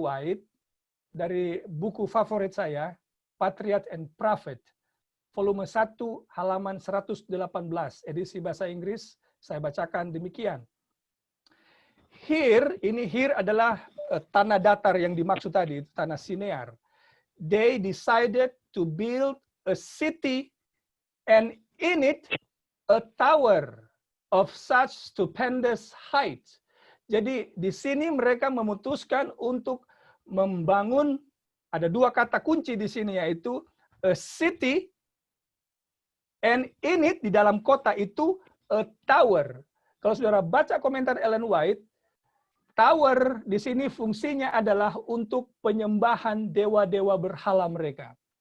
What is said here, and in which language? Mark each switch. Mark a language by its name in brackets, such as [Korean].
[Indonesian] White dari buku favorit saya, Patriot and Prophet, volume 1 halaman 118, edisi bahasa Inggris, saya bacakan demikian. Here adalah tanah datar yang dimaksud tadi, tanah Sinear. [English] They decided to build a city and in it a tower of such stupendous height. [Indonesian] Jadi di sini mereka memutuskan untuk membangun, ada dua kata kunci di sini, yaitu [English] a city and in it, [Indonesian] di dalam kota itu [English] a tower. [Indonesian] Kalau saudara baca komentar Ellen White, tower di sini fungsinya adalah untuk penyembahan dewa-dewa berhala mereka.